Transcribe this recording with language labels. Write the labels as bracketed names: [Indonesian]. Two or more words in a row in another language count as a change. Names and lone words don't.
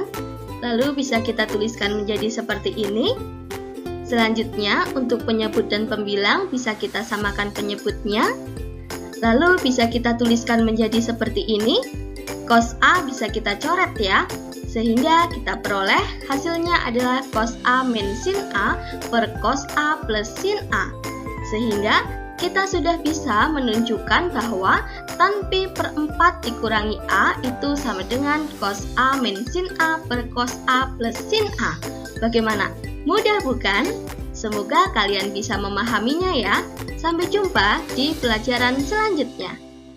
[Indonesian] Lalu bisa kita tuliskan menjadi seperti ini. Selanjutnya, untuk penyebut dan pembilang bisa kita samakan penyebutnya. Lalu bisa kita tuliskan menjadi seperti ini. Cos A bisa kita coret ya, sehingga kita peroleh hasilnya adalah cos A min sin A per cos A plus sin A. Sehingga kita sudah bisa menunjukkan bahwa tan pi per 4 dikurangi A itu sama dengan cos A min sin A per cos A plus sin A. Bagaimana? Mudah bukan? Semoga kalian bisa memahaminya ya. Sampai jumpa di pelajaran selanjutnya.